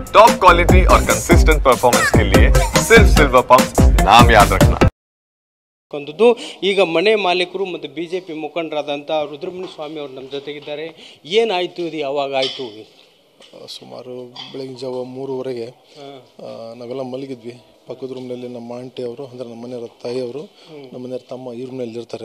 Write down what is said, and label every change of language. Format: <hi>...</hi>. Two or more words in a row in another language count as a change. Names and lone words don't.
<en>top quality</en> <hi>और</hi> <en>consistent performance</en> <hi>के लिए सिर्फ सिल्वर पंप नाम याद रखना।</hi> <kn>ಈಗ ಮನೆ ಮಾಲೀಕರು ಮತ್ತು ಬಿಜೆಪಿ ಮುಖಂಡರಾದಂಥ ರುದ್ರಮುನಿ ಸ್ವಾಮಿ ಅವರು ನಮ್ಮ ಜೊತೆಗಿದ್ದಾರೆ. ಏನಾಯಿತು, ಇದು ಯಾವಾಗ ಆಯಿತು? ಸುಮಾರು ಬೆಳಗಿನ ಜಾವ 3:30ಗೆ ನಾವೆಲ್ಲ ಮಲಗಿದ್ವಿ. ಪಕ್ಕದ ರೂಮ್ನಲ್ಲಿ ನಮ್ಮ ಆಂಟಿ ಅವರು, ಅಂದರೆ ನಮ್ಮ ಮನೆಯವರ ತಾಯಿಯವರು, ನಮ್ಮ ಮನೆಯವರ ತಮ್ಮ ಈ ರೂಮ್ನಲ್ಲಿ ಇರ್ತಾರೆ.</kn>